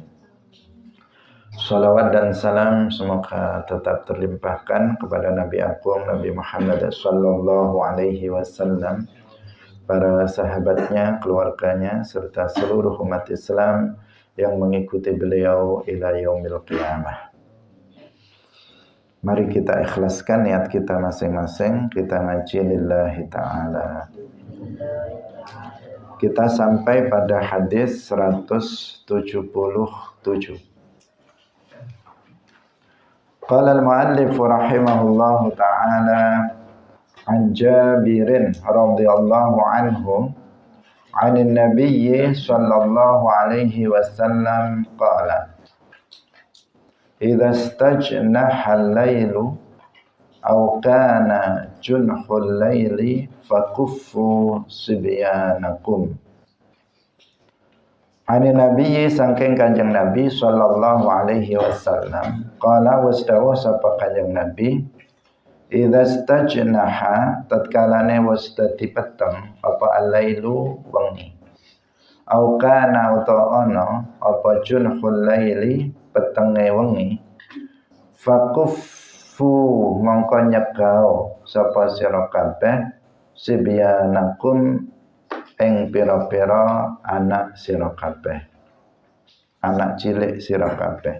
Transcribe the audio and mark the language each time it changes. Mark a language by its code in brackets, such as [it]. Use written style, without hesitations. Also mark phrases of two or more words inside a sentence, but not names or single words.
[id] Salawat dan salam semoga tetap terlimpahkan kepada Nabi Agung Nabi Muhammad [ar] صلى الله عليه وسلم, [id] para sahabatnya, keluarganya, serta seluruh umat Islam yang mengikuti beliau [ar] إلى يوم القيامة. [id] Mari kita ikhlaskan niat kita masing-masing, kita ngaji [ar] لله تعالى. [id] Kita sampai pada hadis 177. [ar] قال المؤلف رحمه الله تعالى عن جابر رضي الله عنه عن النبي صلى الله عليه وسلم قال إذا استجنح الليل أو كان جنح الليل فكفوا صبيانكم. عن النبي [jv] saking Kanjeng Nabi [ar] صلى الله عليه وسلم قال [jv] wasdawa sapa Kanjeng Nabi [ar] إذا استجنح [jv] tatkalane wis dadi peteng apa al-lailu wengi [ar] أو كان [jv] uta ana apa [ar] جنح الليل [jv] petenge wengi fakuffu mongko nyegao sapa sira kabeh sibyanakum ing pira-pira anak sira kabeh, anak cilik sira kabeh.